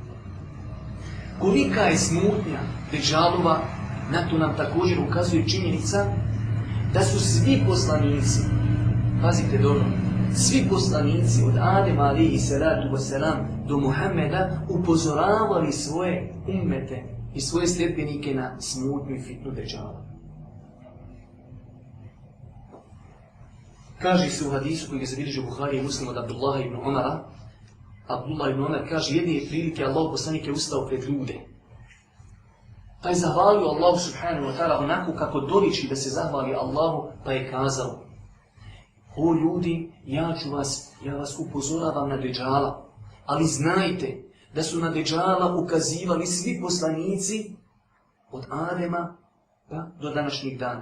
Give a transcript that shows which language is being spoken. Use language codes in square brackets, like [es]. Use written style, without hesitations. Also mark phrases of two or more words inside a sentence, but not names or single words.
[bs] Kolika je smutnja Dejjalova, na to nam također ukazuje činjenica da su svi poslanici, pazite dobro, svi poslanici od Adema [ar] عليه الصلاة والسلام [bs] do Muhammeda upozoravali svoje ummete i svoje sljedbenike na smutnju i fitnu Dejjala. Kaže se u hadisu koji je zabilježio Buhari i Muslim od Abdullaha ibn Omara. Abdullah ibn Omar kaže, jedne prilike Allahov poslanik je ustao pred ljude. Pa je zahvalio Allahu [ar] سبحانه وتعالى [bs] onako kako doliči da se zahvali Allahu, pa je kazao: o ljudi, ja vas upozoravam na Dejjala, ali znajte da su na Dejjala ukazivali svi poslanici od Adema pa do današnjeg dana.